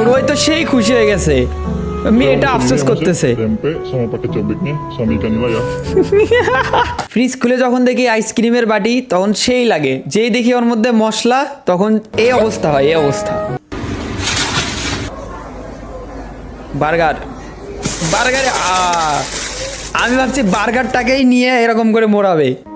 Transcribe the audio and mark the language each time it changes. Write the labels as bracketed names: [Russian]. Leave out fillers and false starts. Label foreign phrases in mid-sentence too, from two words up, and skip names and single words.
[Bangla] ওই তো সেই খুশি হয়ে গেছে। মেয়েটা আফসোস করতেছে। [Indonesian] tempe sama pakai cobeknya sama ikan nila ya. [Bangla] ফ্রিজ খুলে যখন দেখি আইসক্রিমের বাটি তখন সেই লাগে। যেই দেখি ওর মধ্যে মশলা তখন এই অবস্থা হয়, এই অবস্থা। বার্গারে আমি ভাবছি বার্গারটাকেই নিয়ে এরকম করে মোড়াবে।